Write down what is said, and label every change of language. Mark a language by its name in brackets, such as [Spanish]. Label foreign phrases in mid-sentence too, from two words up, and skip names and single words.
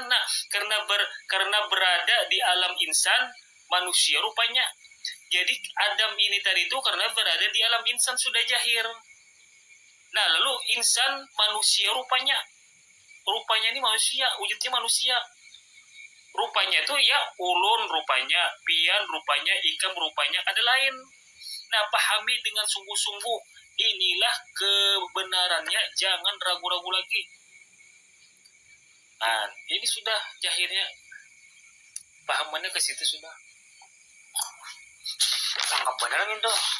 [Indonesian] Nah, karena berada di alam insan, manusia rupanya. Jadi Adam ini tadi itu karena berada di alam insan sudah jahir. Nah, lalu insan manusia rupanya. Rupanya ini manusia, wujudnya manusia. Rupanya itu ya ulun rupanya, pian rupanya, ikam rupanya, ada lain. Nah, pahami dengan sungguh-sungguh. Inilah kebenarannya, jangan ragu-ragu lagi. Nah, ini sudah jahirnya. Pahamannya ke situ sudah. Tangkap benar itu.